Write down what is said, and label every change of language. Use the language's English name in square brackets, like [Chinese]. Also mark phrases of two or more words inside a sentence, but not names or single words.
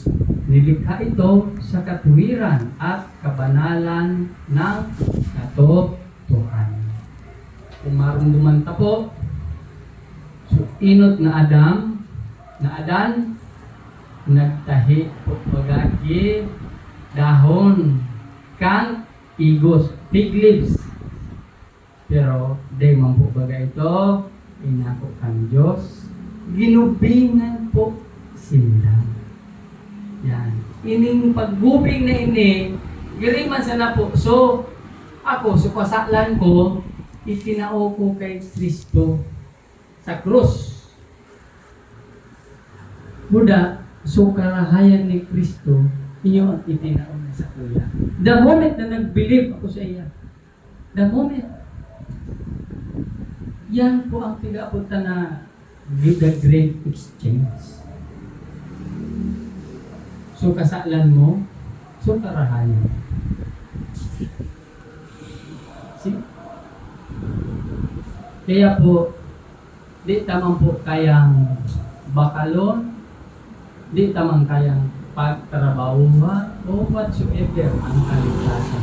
[Filipino] Nilikha ito sa katuwiran at kabanalan ng katotohanan. [Bikol] Kung marunduman ta po, so inot na Adan, nagtahi po pagagi dahon kang igos, [English] fig leaves. [Bikol] Pero day man po baga ito, inako kang Diyos, ginubingan po sila. Yan. Ining paggubing na ini, giriman sa na po. So, ako, sa kasaklan ko, itinao ko kay Kristo sa krus. Buda, so karahayan ni Kristo, inyo ang itinao na sa kuya. [English] The moment [Bikol] na nag-believe ako sa iya, [English] the moment, [Bikol] yan po ang pinapunta na [English] the great exchange. [Bikol] So kasaklan mo, so karahayan. [English] See? [Bikol] Kaya po, di tamang po kayang bakalon, di tamang kayang pagtrabahuhan o whatsoever ang kaligtasan.